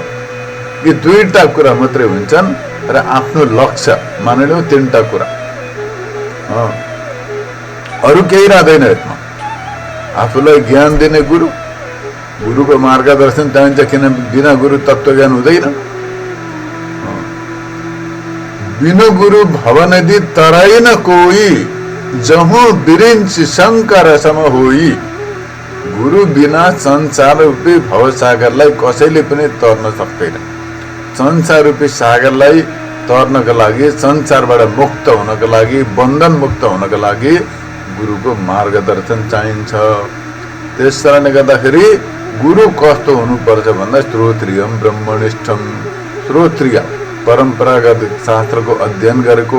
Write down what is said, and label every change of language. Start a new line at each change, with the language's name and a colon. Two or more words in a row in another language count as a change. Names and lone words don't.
Nepali: यी दुईटा कुरा मात्रै हुन्छन् र आफ्नो लक्ष्य मानिलिउँ तीनटा कुरा, अरू केही रहँदैन यसमा। आफूलाई ज्ञान दिने गुरु, गुरुको मार्गदर्शन चाहिन्छ, किन बिना गुरु तत्त्व ज्ञान हुँदैन।
Awadhi: बिनु गुरु भवनदी तराई न कोई, जहु बिरिंच शंकर सम होई।
Nepali: गुरु बिना संसार रूपी भवसागरलाई कसैले पनि तर्न सक्दैन। संसार रूपी सागरलाई तर्नका लागि, संसारबाट मुक्त हुनका लागि, बन्धन मुक्त हुनका लागि गुरुको मार्गदर्शन चाहिन्छ। त्यस कारणले गर्दाखेरि गुरु कस्तो हुनुपर्छ भन्दा
Sanskrit: श्रोत्रियम ब्रह्मनिष्ठम,
Nepali: श्रोत्रिय परम्परागत शास्त्रको अध्ययन गरेको,